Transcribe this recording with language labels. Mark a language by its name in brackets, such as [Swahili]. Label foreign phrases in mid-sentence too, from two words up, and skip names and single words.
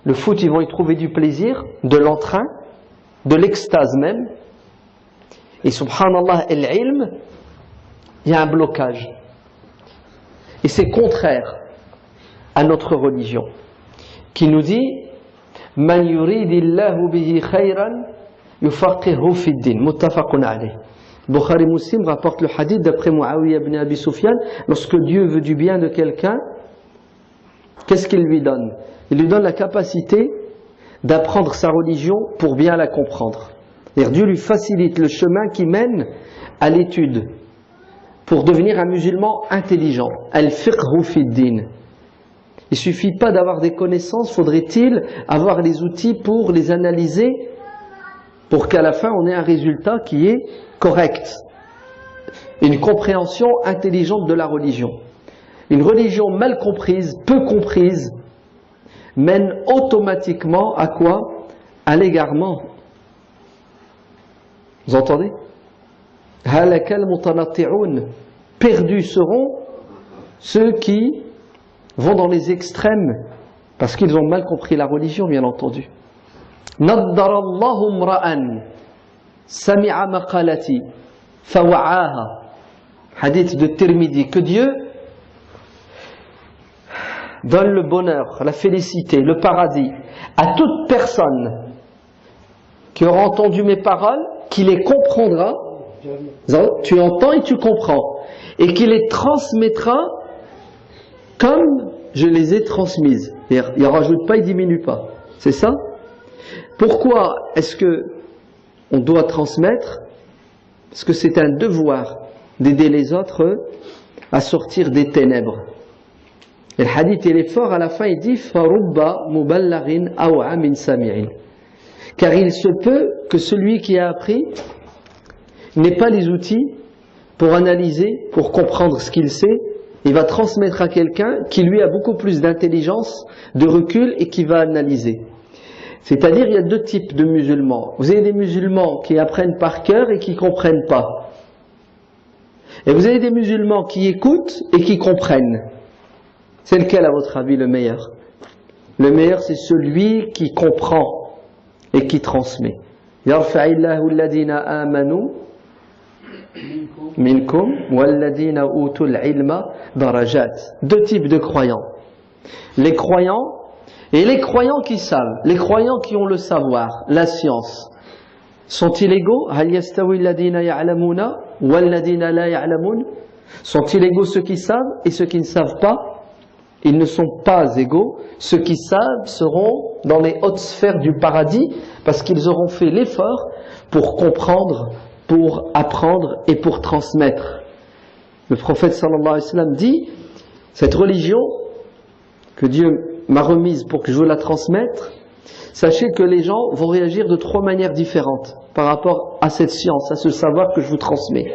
[French] Le foot, ils vont y trouver du plaisir, de l'entrain, de l'extase même. Et subhanallah, l'ilm, il y a un blocage. Et c'est contraire à notre religion, qui nous dit [Arabic] من يرد الله به خيرا يفقهه في الدين. متفق عليه. [French] Bukhari Muslim rapporte le hadith d'après Muawiyah ibn Abi Sufyan. Lorsque Dieu veut du bien de quelqu'un, qu'est-ce qu'il lui donne? Il lui donne la capacité d'apprendre sa religion pour bien la comprendre. C'est-à-dire Dieu lui facilite le chemin qui mène à l'étude pour devenir un musulman intelligent. [Arabic] الفقه في الدين. [French] Il ne suffit pas d'avoir des connaissances, faudrait-il avoir les outils pour les analyser pour qu'à la fin on ait un résultat qui est correct. Une compréhension intelligente de la religion. Une religion mal comprise, peu comprise, mène automatiquement à quoi? À l'égarement. Vous entendez? [Arabic] هلك المتنطعون. [French] Perdus seront ceux qui vont dans les extrêmes parce qu'ils ont mal compris la religion, bien entendu. [Arabic] نضر الله امرأ سمع مقالتي فوعاها. [French] Hadith de Tirmidhi. Que Dieu donne le bonheur, la félicité, le paradis à toute personne qui aura entendu mes paroles, qui les comprendra. Tu entends et tu comprends, et qui les transmettra comme je les ai transmises. Il ne rajoute pas, il ne diminue pas. C'est ça? Pourquoi est-ce que on doit transmettre? Parce que c'est un devoir d'aider les autres à sortir des ténèbres. Et le hadith, il est fort, à la fin il dit [Arabic] فرب مبلغ أوعى من سامع. [French] Car il se peut que celui qui a appris n'ait pas les outils pour analyser, pour comprendre ce qu'il sait. Il va transmettre à quelqu'un qui lui a beaucoup plus d'intelligence, de recul et qui va analyser. C'est-à-dire, il y a deux types de musulmans. Vous avez des musulmans qui apprennent par cœur et qui ne comprennent pas. Et vous avez des musulmans qui écoutent et qui comprennent. C'est lequel, à votre avis, le meilleur? Le meilleur, c'est celui qui comprend et qui transmet. [Arabic] يرفع الله الذين آمنوا منكم والذين أوتوا العلم درجات. [French] Deux types de croyants. Les croyants et les croyants qui savent, les croyants qui ont le savoir, la science. Sont-ils égaux? [Arabic] هل يستوي الذين يعلمون والذين لا يعلمون? [French] Sont-ils égaux ceux qui savent et ceux qui ne savent pas? Ils ne sont pas égaux. Ceux qui savent seront dans les hautes sphères du paradis parce qu'ils auront fait l'effort pour comprendre, pour apprendre et pour transmettre. Le prophète [Arabic] صلى الله عليه وسلم [French] dit, cette religion que Dieu m'a remise pour que je la transmette, sachez que les gens vont réagir de trois manières différentes par rapport à cette science, à ce savoir que je vous transmets.